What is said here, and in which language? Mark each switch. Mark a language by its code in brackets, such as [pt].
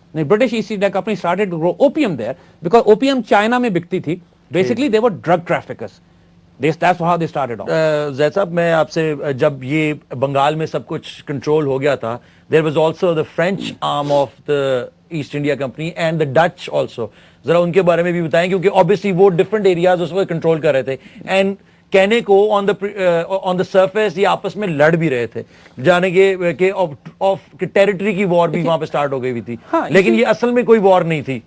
[en] British East India Company started to grow opium there because opium [ur] China میں بکتی تھی. [en] Basically they were drug traffickers. That's how they started off. [ur] زید صاحب, میں آپ سے, جب یہ بنگال میں سب کچھ کنٹرول ہو گیا تھا, [en] there was also the French arm of the East India Company and the Dutch also. [ur] ذرا ان کے بارے میں بھی بتائیں, کیونکہ obviously وہ different areas اس کو کنٹرول کر رہے تھے, and کہنے کو [en] on the surface [ur] یہ آپس میں لڑ بھی رہے تھے, جانے کہ ٹیریٹری کی وار بھی وہاں پہ سٹارٹ ہو گئی تھی, لیکن یہ اصل میں کوئی وار نہیں تھی.